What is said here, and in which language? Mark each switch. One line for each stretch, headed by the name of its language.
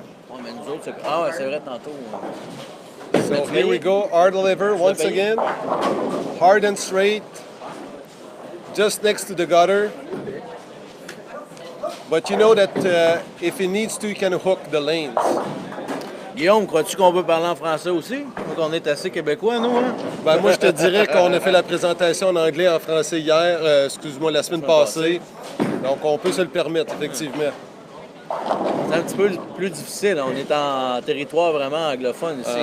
French: Oh, mais nous autres, ah, c'est vrai, tantôt.
English: So here we go, Art Oliver once again. Hard and straight, just next to the gutter. But you know that if he needs to, he can hook the lanes.
French: Guillaume, crois-tu qu'on peut parler en français aussi? Donc on est assez québécois, nous, hein? Ben, moi, je te dirais qu'on a fait la présentation en anglais et en français hier, excuse-moi, la semaine passée. Donc, on peut se le permettre, effectivement. C'est un petit peu plus difficile. On est en territoire vraiment anglophone ici.